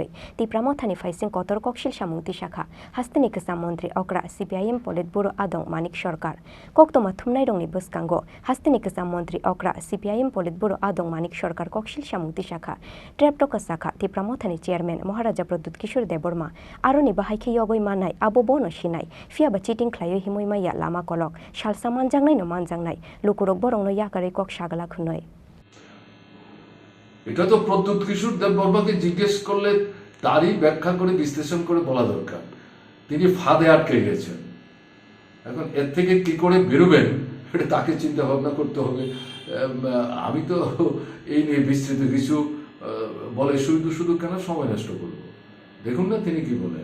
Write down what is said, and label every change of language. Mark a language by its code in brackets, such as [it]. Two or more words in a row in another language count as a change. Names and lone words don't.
[trp] तिप्रामथानि फाइसिं कतर ककशिल सामुंति शाखा हस्तेनि कसाम मंत्री अक्रा सीपीआईएम पोलिटब्यूरो आदं मानिक सरकार कक्तमा थुमनाय रंनि बसकांगो हस्तेनि कसाम मंत्री अक्रा सीपीआईएम पोलिटब्यूरो आदं मानिक सरकार ककशिल सामुंति शाखा ट्रेप्टोका साखा तिप्रामथानि चेयारमैन महाराजा प्रद्युत किशोर देबबर्मा आरोनि बाहायखे यगै मानाय आबो बनो सिनाय फियाबा चिटिं ख्लायो हिमुई माया लामा कलक सालसा मानजांनाय नो मानजांनाय लुकुरक बरंनो याकारै कक सागाला खुनय [bn] এটা তো প্রদ্যুৎ কিশোর দেববর্মাকে জিজ্ঞেস করলে তারই ব্যাখ্যা করে বিশ্লেষণ করে বলা দরকার। তিনি ফাঁদে আটকে গেছেন, এখন এর থেকে কি করে বেরোবেন এটা তাকে চিন্তা ভাবনা করতে হবে। আমি তো এই নিয়ে বিস্তৃত কিছু বলে শুধু শুধু কেন সময় নষ্ট করবো, দেখুন না তিনি কি বলেন।